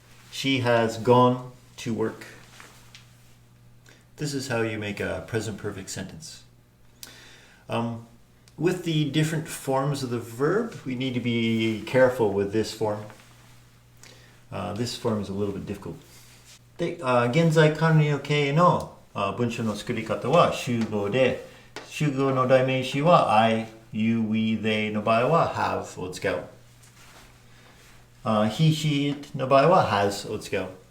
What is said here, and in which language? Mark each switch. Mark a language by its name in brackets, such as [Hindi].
[English] She has gone to work. This is how you make a present perfect sentence. With the different forms of the verb, we need to be careful with this form. This form is a little bit difficult. [Japanese] で、現在完了形の文章の作り方は集合で、集合の代名詞は I, you, we, they の場合は have を使う。 he, she, it の場合は has を使う。